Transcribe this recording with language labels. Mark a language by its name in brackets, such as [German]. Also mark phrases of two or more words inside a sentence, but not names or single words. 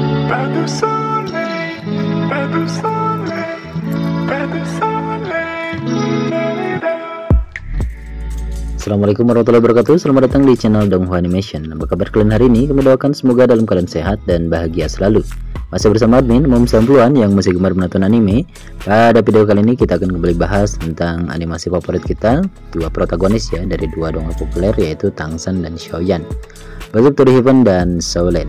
[French] pas de soleil, pas de soleil, pas de soleil. [Arabic] السلام عليكم ورحمة الله وبركاته. [Indonesian] Selamat datang di channel Donghua Animation. Apa kabar kalian hari ini? Kami doakan semoga dalam keadaan sehat dan bahagia selalu. Masih bersama admin Mom 90-an yang masih gemar menonton anime. Pada video kali ini kita akan kembali bahas tentang animasi favorit kita, dua protagonis ya dari dua donghua populer, yaitu Tangsan dan Xiaoyan, Back to the Heaven dan Solen.